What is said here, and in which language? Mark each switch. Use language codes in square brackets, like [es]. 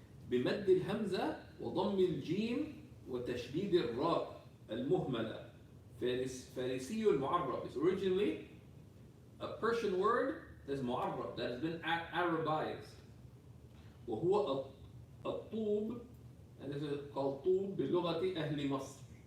[ar] بمد الهمزة وضم الجيم وتشديد الراء المهملة. فارسي المعرب. [en] It's originally a Persian word that's معرب, that has been Arabized. [ar] وهو الطوب, [en] and this is called [ar] طوب بلغة أهل مصر.